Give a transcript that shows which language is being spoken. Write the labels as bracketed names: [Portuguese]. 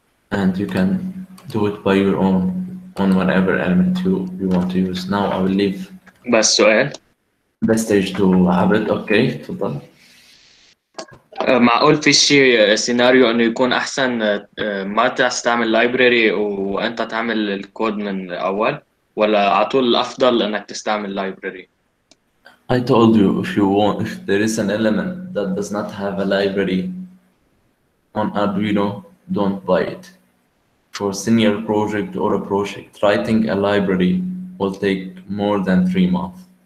[English] And you can do it by your own on whatever element you want to use. Now I will leave [Arabic] بس سؤال [English] the stage to عبد. [Arabic] اوكي تفضل. معقول في شيء سيناريو انه يكون احسن ما تستعمل لايبراري وانت تعمل الكود من اول، ولا على طول الافضل انك تستعمل لايبراري؟ [English] I told you, if there is an element that does not have a library on Arduino, don't buy it. For senior project or a project, writing a library will take more than 3 months.